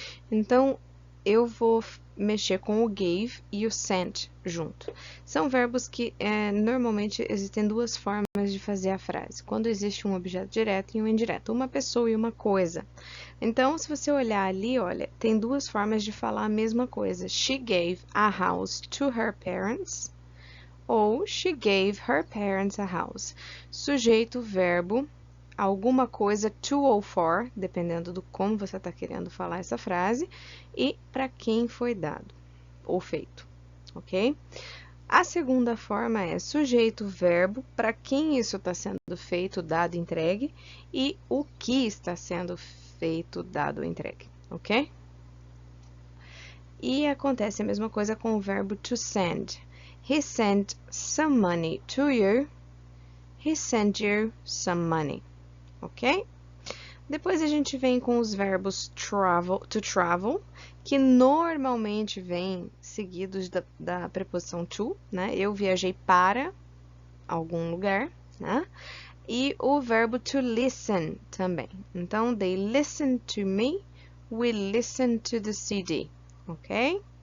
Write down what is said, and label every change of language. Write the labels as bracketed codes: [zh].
[pt] Então, eu vou mexer com o gave e o sent junto. São verbos que normalmente existem duas formas de fazer a frase. Quando existe um objeto direto e um indireto, uma pessoa e uma coisa. Então, se você olhar ali, olha, tem duas formas de falar a mesma coisa. [en] She gave a house to her parents. Ou she gave her parents a house. [pt] Sujeito, verbo, alguma coisa to ou for, dependendo do como você está querendo falar essa frase, e para quem foi dado ou feito, ok? A segunda forma é sujeito, verbo, para quem isso está sendo feito, dado, entregue, e o que está sendo feito, dado, entregue, ok? E acontece a mesma coisa com o verbo to send. [en] He sent some money to you. He sent you some money. Ok? [pt] Depois a gente vem com os verbos to travel, que normalmente vêm seguidos da preposição to, né? Eu viajei para algum lugar, né? E o verbo to listen também. [en] Então, they listened to me, we listened to the CD, ok?